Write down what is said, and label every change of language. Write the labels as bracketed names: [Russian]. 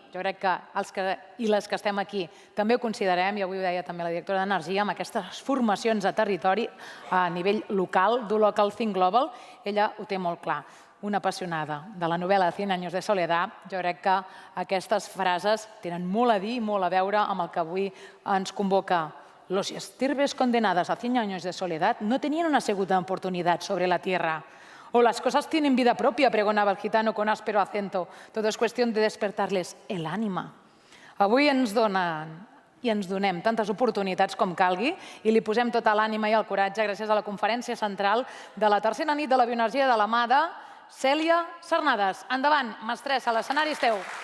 [Catalan] Jo crec que els i les que estem aquí també ho considerem, i avui ho deia també la directora d'Energia, amb aquestes formacions a territori a nivell local, [English] do local, think global, [Catalan] ella ho té molt clar. Una apassionada de la novel·la 100 años de soledad, jo crec que aquestes frases tenen molt a dir i molt a veure amb el que avui ens convoca. [Spanish] Los siervos condenados a 100 años de soledad no tenían una segunda oportunidad sobre la tierra. O las cosas tienen vida propia, pregonava el gitano con áspero acento. Todo es cuestión de despertarles el ànima. [Catalan] Avui ens donen i ens donem tantes oportunitats com calgui i li posem tota l'ànima i el coratge gràcies a la conferència central de la tercera nit de la bioenergia de la mà de Cèlia Sarnades. Endavant, mestressa, l'escenari és teu.